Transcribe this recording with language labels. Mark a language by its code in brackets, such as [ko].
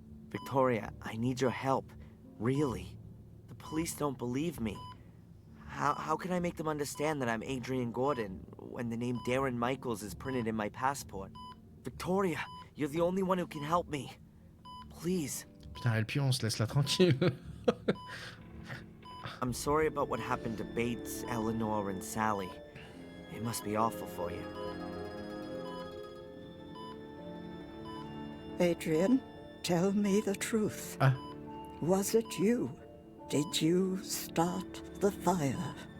[en] Victoria, I need your help. Really. The police don't believe me. How can I make them understand that I'm Adrian Gordon when the name Darren Michaels is printed in my passport? Victoria, you're the only one who can help me. Please. [fr] Putain, elle pionce, laisse-la tranquille. [en] I'm sorry about what happened to Bates, Eleanor, and Sally. It must be awful for you. Adrian, tell me the truth. Ah. Was it you? Did you start the fire?